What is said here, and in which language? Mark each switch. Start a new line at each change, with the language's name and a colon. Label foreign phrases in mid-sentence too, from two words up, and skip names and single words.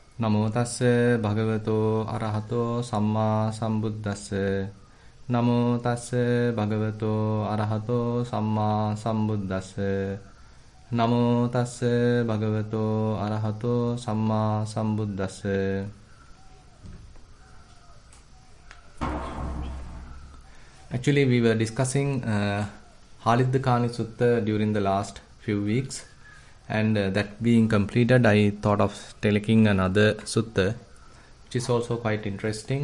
Pali: Namo tassa bhagavato arahato samma sambuddhassa. Namo tassa bhagavato arahato samma sambuddhassa. Namo tassa bhagavato arahato samma sambuddhassa.
English: Actually, we were discussing Alagaddupama Sutta during the last few weeks. And that being completed, I thought of taking another sutta, which is also quite interesting.